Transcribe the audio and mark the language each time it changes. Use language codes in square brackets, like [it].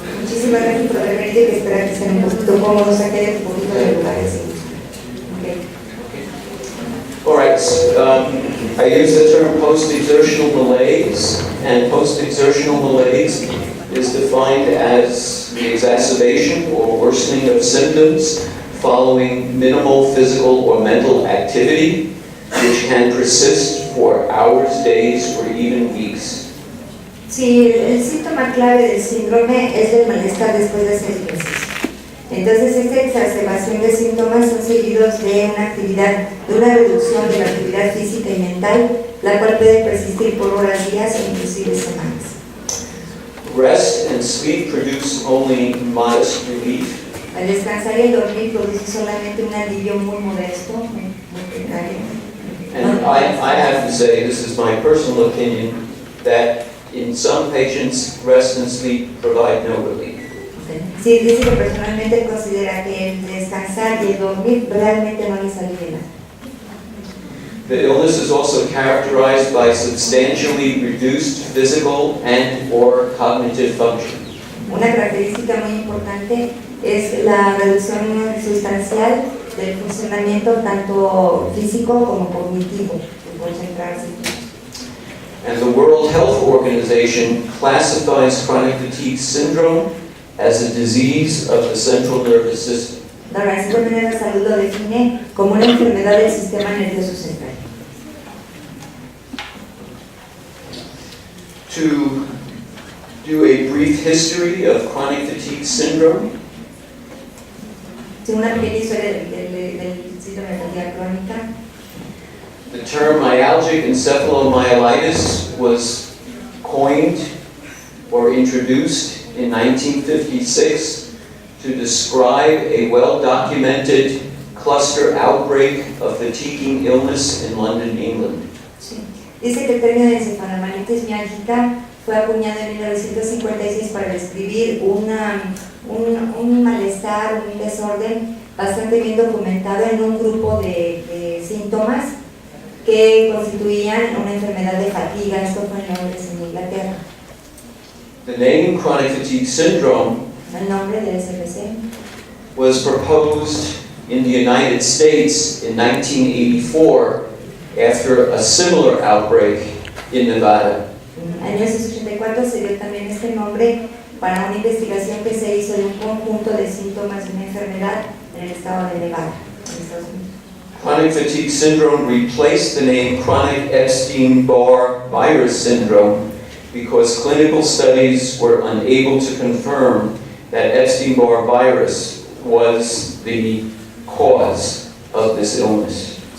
[es] Muchísimas gracias por haber venido y esperar que estén un poquito cómodos, aquí hay un poquito de lugares. [en] All right, I use the term post-exertional malaise, and post-exertional malaise is defined as the exacerbation or worsening of symptoms following minimal physical or mental activity, which can persist for hours, days, or even weeks. [es] Sí, el síntoma clave del síndrome es el malestar después de hacer ejercicio. Entonces, esta exacerbación de síntomas son seguidos de una reducción de la actividad física y mental, la cual puede persistir por horas, días e inclusive semanas. [en] Rest and sleep produce only modest relief. [es] Al descansar y el dormir produce solamente un alivio muy modesto, muy precario. [en] And I have to say, this is my personal opinion, that in some patients, rest and sleep provide no relief. [es] Sí, dice que personalmente considera que el descansar y el dormir realmente no les alivia. [en] The illness is also characterized by substantially reduced physical and/or cognitive function. [es] Una característica muy importante es la reducción sustancial del funcionamiento tanto físico como cognitivo, de concentrarse. [en] And the World Health Organization classifies chronic fatigue syndrome as a disease of the central nervous system. [es] La Organización Mundial de la Salud lo define como una enfermedad del sistema nervioso central. [en] To do a brief history of chronic fatigue syndrome, [es] Una pequeña historia del síndrome de fatiga crónica. [en] the term myalgic encephalomyelitis was coined or introduced in 1956 to describe a well-documented cluster outbreak of fatiguing illness in London, England. [es] Sí. Dice que el término de encefalomanitis miálgica fue acuñado en 1956 para describir un malestar, un desorden bastante bien documentado en un grupo de síntomas que constituían una enfermedad de fatiga. Esto fue en Londres, en Inglaterra. [en] The name chronic fatigue syndrome [es] El nombre de SFC [en] was proposed in the United States in 1984 after a similar outbreak in Nevada. [es] En 1984 se dio también este nombre para una investigación que se hizo de un conjunto de síntomas de una enfermedad en el estado de Nevada, en Estados Unidos. [en] Chronic fatigue syndrome replaced the name chronic Epstein-Barr virus syndrome because clinical studies were unable to confirm that Epstein-Barr virus was the cause of this illness.